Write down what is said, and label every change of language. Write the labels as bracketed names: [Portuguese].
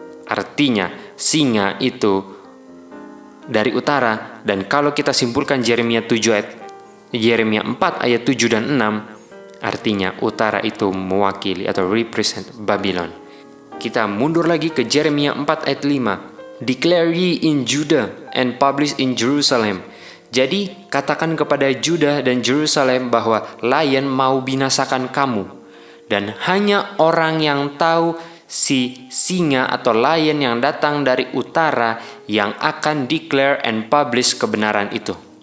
[Indonesian] Artinya singa itu dari utara, dan kalau kita simpulkan Yeremia 4 ayat 7 dan 6, artinya utara itu mewakili atau represent Babylon. Kita mundur lagi ke Yeremia 4 ayat 5. [English] Declare ye in Judah and publish in Jerusalem. [Indonesian] Jadi katakan kepada Judah dan Jerusalem bahwa lion mau binasakan kamu. Dan hanya orang yang tahu si singa atau lion yang datang dari utara yang akan [English] declare and publish [Indonesian] kebenaran itu.